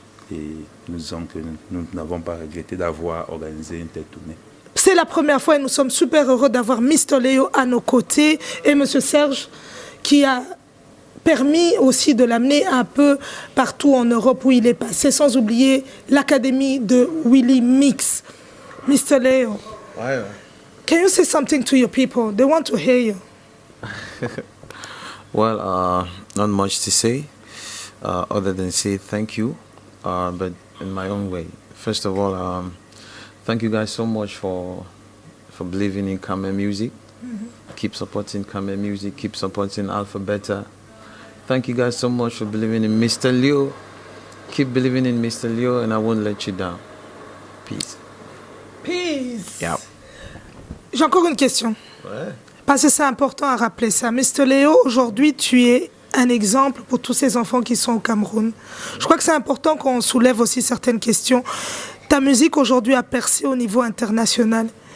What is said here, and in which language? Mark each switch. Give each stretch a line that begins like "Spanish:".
French: Et nous disons que nous n'avons pas regretté d'avoir organisé une telle tournée. C'est la première fois et nous sommes super heureux d'avoir Mr. Léo à nos côtés et M. Serge qui a permis aussi de l'amener un peu partout en Europe où il est passé, sans oublier l'académie de Willy Mix.
English: Mr. Léo, can you say something to your people? They want to hear you. Well, not much to say, other than say thank you, but in my own way. First of all, thank you guys so much for believing in Khmer music. Keep supporting Khmer music, keep supporting Alpha Beta. Thank you guys so much for believing in Mr. Leo. Keep believing in Mr. Leo and I won't let you down. Peace. Peace. Yeah.
French: J'ai encore une question. Ouais. Parce que c'est important à rappeler ça. Mr. Léo, aujourd'hui, tu es un exemple pour tous ces enfants qui sont au Cameroun. Je crois que c'est important qu'on soulève aussi certaines questions. Ta musique aujourd'hui a percé au niveau international.